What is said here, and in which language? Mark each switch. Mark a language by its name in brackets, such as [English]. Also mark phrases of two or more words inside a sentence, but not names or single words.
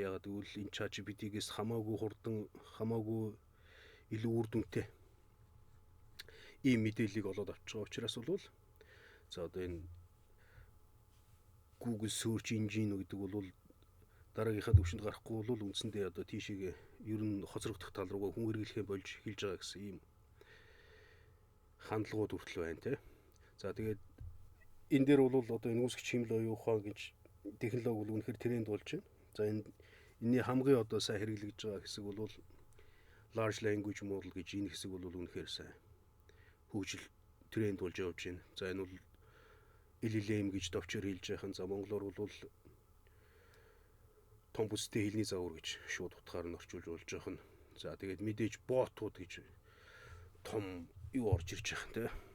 [Mongolian] Ягаад гэвэл энэ ChatGPT-гээс хамаагүй хурдан, хамаагүй илүү үр дүнтэй ийм мэдээллийг олоод авч байгаа учраас бол за одоо энэ Google Search Engine гэдэг бол дараагийнхаа төвшөнд гарахгүй бол үндсэндээ одоо тийшээ ер нь хоцрогдох тал руугаа хүн хэрэглэхээ болж хэлж байгаа гэсэн ийм хандлагууд хүртэл байна те. За тэгээд энэ дээр бол одоо энэ үүсгэж хиймэл оюун ухаан гэж технологи бол үнэхээр тренд болж байна. За энэний хамгийн одоо сайн хэрэглэгдэж байгаа хэсэг бол [English] large language model [Mongolian] гэж энэ хэсэг бол үнэхээр сайн хөгжил тренд болж явж байна. За энэ бол LLM гэж товчоор хэлж байгаа. За монголоор бол том бүстэй хэлний загвар гэж шууд утгаар нь орчуулж болж байгаа нь. За тэгээд мэдээж ботууд гэж том юу орж ирж байгаа те.